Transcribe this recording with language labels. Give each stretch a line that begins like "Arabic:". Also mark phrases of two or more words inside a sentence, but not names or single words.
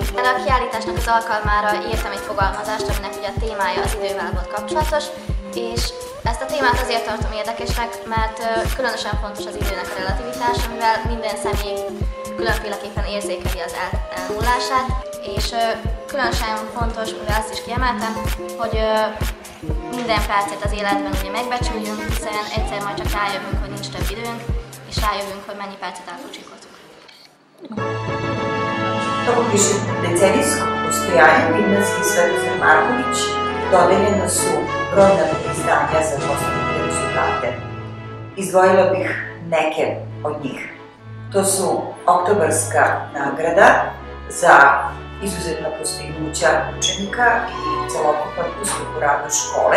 Hungarian: A kiállításnak az alkalmára írtam egy fogalmazást, aminek ugye a témája az idővel volt kapcsolatos, és ezt a témát azért tartom érdekesnek, mert különösen fontos az időnek a relativitása, mivel minden személy különféleképpen érzékeli az elmúlását, és különösen fontos, mivel azt is kiemeltem, hogy minden percet az életben ugye megbecsüljünk, hiszen egyszer majd csak rájövünk, hogy nincs több időnk, és rájövünk, hogy mennyi percet elpocsikoltuk.
Serbian: Tokom višedecenijskog postojanja gimnazije Svetozar Marković dodeljena su brojna priznanja za postignute rezultate. Izdvojila bih neke od njih. To su Oktobarska nagrada za izuzetna postignuća učenika i celokupan uspeh u radu škole.